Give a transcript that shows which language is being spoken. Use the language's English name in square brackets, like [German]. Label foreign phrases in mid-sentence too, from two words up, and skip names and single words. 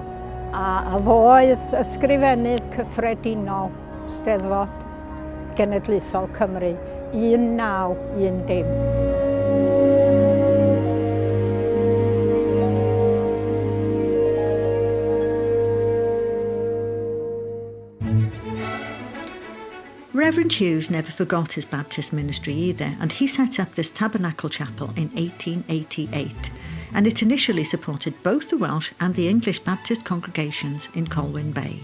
[Welsh] A fo oedd ysgrifennydd cyffredinol Steddfod Genedlaethol Cymru 1910. [English] Reverend Hughes never forgot his Baptist ministry either, and he set up this tabernacle chapel in 1888, and it initially supported both the Welsh and the English Baptist congregations in Colwyn Bay.